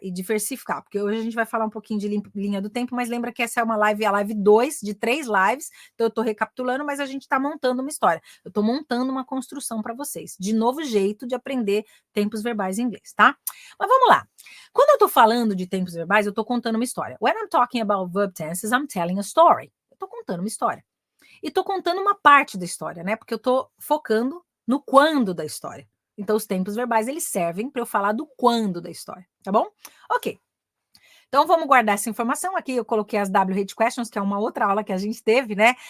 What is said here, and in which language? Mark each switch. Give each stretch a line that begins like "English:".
Portuguese: E diversificar, porque hoje a gente vai falar um pouquinho de linha do tempo, mas lembra que essa é uma live, a live 2 de 3 lives, então eu tô recapitulando, mas a gente tá montando uma história. Eu tô montando uma construção para vocês, de novo jeito de aprender tempos verbais em inglês, tá? Mas vamos lá. Quando eu tô falando de tempos verbais, eu tô contando uma história.
English: When I'm talking about verb tenses, I'm telling a story.
Portuguese: Eu tô contando uma história. E tô contando uma parte da história, né? Porque eu tô focando no quando da história. Então, os tempos verbais, eles servem para eu falar do quando da história, tá bom? Ok. Então, vamos guardar essa informação. Aqui eu coloquei as W-Hate Questions, que é uma outra aula que a gente teve, né?